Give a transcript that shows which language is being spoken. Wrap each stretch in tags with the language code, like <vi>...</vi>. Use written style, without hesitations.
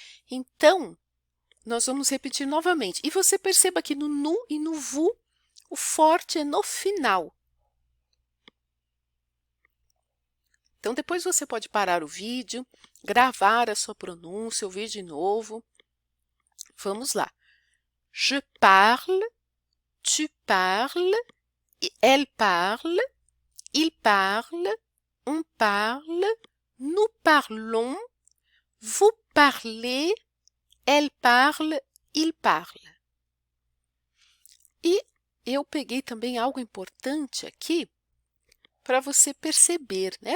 <pt>Então, nós vamos repetir novamente. E você perceba que no nu e no vu, o forte é no final. Então, depois você pode parar o vídeo, gravar a sua pronúncia, ouvir de novo. Vamos lá.</pt> <fr>Je parle, tu parles, elle parle, il parle, on parle, nous parlons, vous parlez, elle parle, il parle.</fr> <pt>E eu peguei também algo importante aqui para você perceber, né?</pt>